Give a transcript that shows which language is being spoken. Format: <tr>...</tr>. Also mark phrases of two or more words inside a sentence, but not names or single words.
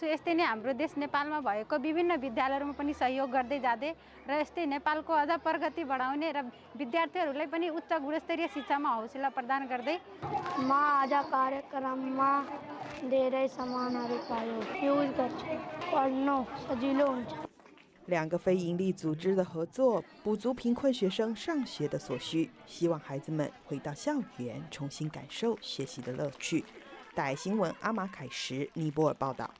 <ne>यस्तै नै हाम्रो देश नेपालमा भएको विभिन्न विद्यालयहरूमा पनि सहयोग गर्दै जाँदै र यस्तै नेपालको अझ प्रगति बढाउने र विद्यार्थीहरूलाई पनि उच्च गुणस्तरीय शिक्षामा हौसला प्रदान गर्दै म आज कार्यक्रममा धेरै सामानहरू पायो युज गर्छु पढ्न सजिलो हुन्छ।</ne> <zh>2 个非营利组织的合作，补足贫困学生上学的所需，希望孩子们回到校园，重新感受学习的乐趣。大爱新闻阿马凯什，尼泊尔报道。</zh>